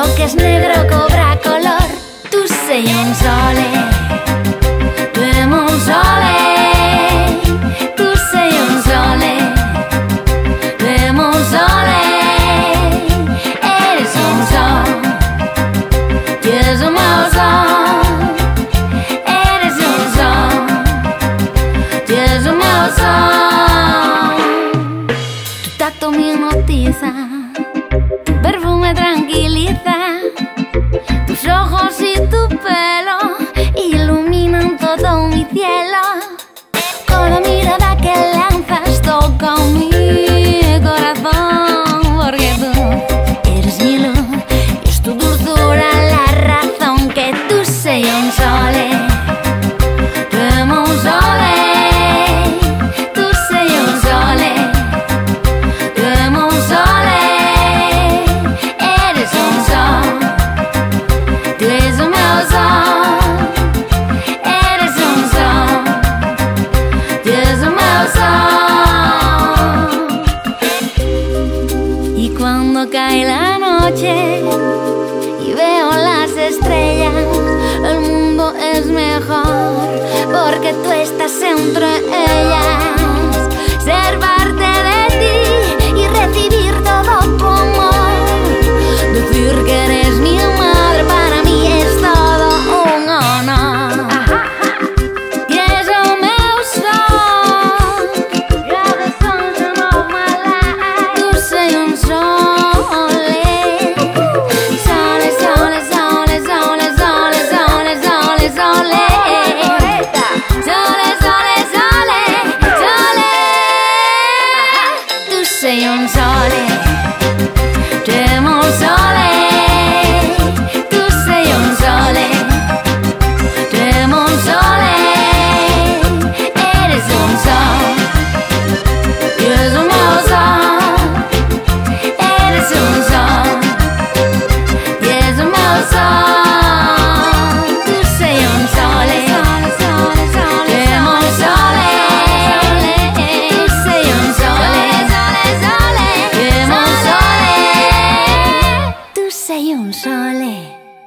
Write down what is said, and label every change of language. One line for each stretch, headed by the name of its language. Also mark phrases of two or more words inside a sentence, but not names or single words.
Spanish: eres negro cobra color,
Italian: tu sei un sole, tu amo un sole, tu sei un sole, tu amo un sole,
Spanish: eres un sol, tu eres un meu sol, eres un sol, tu eres un meu sol. Tu tacto me hipnotiza, tu perfume tranquiliza, tus ojos y tu pelo iluminan todo mi cielo. Cada mirada que lanzas toca mi corazón, porque tú eres mi luz y es tu dulzura la razón que
Italian: tú sei un sole, tu amo un sole,
Spanish: tu sei un sole, tu amo un sole, eres un sol, tu eres un meu sol, eres un sol, tu eres un meu sol. Y cuando cae la noche y veo las estrellas, el mundo es mejor porque tú estás entre ellas. Ser parte de ti y recibir todo tu amor, decir que eres mi madre para mí es todo un honor. Y eres
Portuguese: o meu sol,
English: you're the sunshine of my life.
Italian: Tu sei un sole, sole, sole, sole, sole, sole, sole, sole, sole, sole, sole, sole, sole. Tu sei un sole, tu amo un sole, tu sei un sole, tu amo un sole,
Spanish: eres un sol, tu eres un meu sol, eres un sol, tu eres un meu sol,
Italian: tu sei un sole, tu amo un sole, tu sei un sole, tu amo un sole, tu sei un sole.